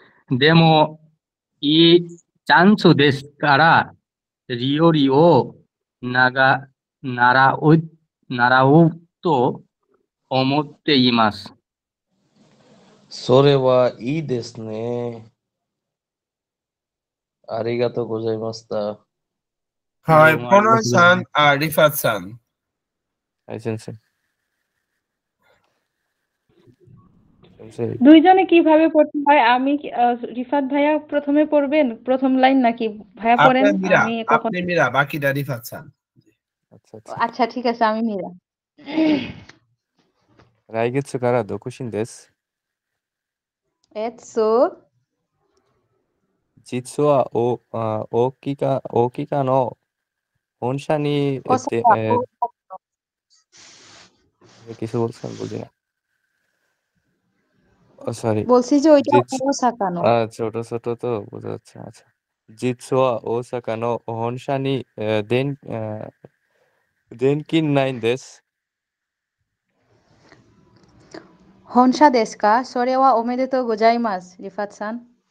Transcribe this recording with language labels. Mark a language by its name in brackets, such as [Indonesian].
[Japanese] でも、いいチャンスですから、料理を習うと思っています。それはいいですね。ありがとうございました。 [Bangla] はい、প্রণয় সান আর রিফাত সান। High সেন্সে। দুইজনে কিভাবে পড়তে হয়? আমি রিফাত ভাইয়া প্রথমে পড়বেন প্রথম লাইন, নাকি ভাইয়া পড়েন? আপনি মীরা, বাকিটা রিফাত সান। আচ্ছা, ঠিক আছে, আমি মীরা। [Japanese] 来月から独身です。実は大阪の本社に [Bangla] কিছু বলছেন বুঝি না। সরি, বলছি যে ওইটা ওসাকানো। ছোট ছোট তো বোঝা যাচ্ছে। আচ্ছা, [Japanese] জিৎসু ওসাকা নো হনশা নি দেনকিন নাইন দেস। 本社ですか？それはおめでとうございます、リファットさん。